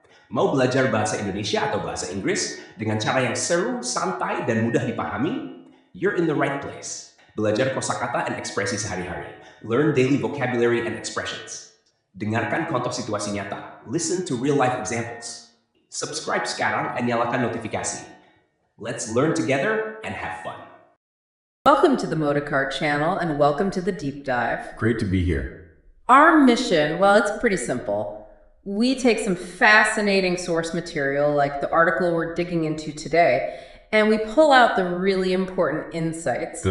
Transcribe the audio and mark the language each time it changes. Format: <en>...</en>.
<id>Mau belajar bahasa Indonesia atau bahasa Inggris dengan cara yang seru, santai, dan mudah dipahami?</id> <en>You're in the right place.</en> <id>Belajar kosakata dan ekspresi sehari-hari.</id> <en>Learn daily vocabulary and expressions.</en> <id>Dengarkan contoh situasi nyata.</id> <en>Listen to real-life examples.</en> <id>Subscribe sekarang dan nyalakan notifikasi.</id> <en>Let's learn together and have fun. Welcome to the Motorcar channel and welcome to the deep dive. Great to be here. Our mission, well, it's pretty simple. We take some fascinating source material like the article we're digging into today, and we pull out the really important insights.</en>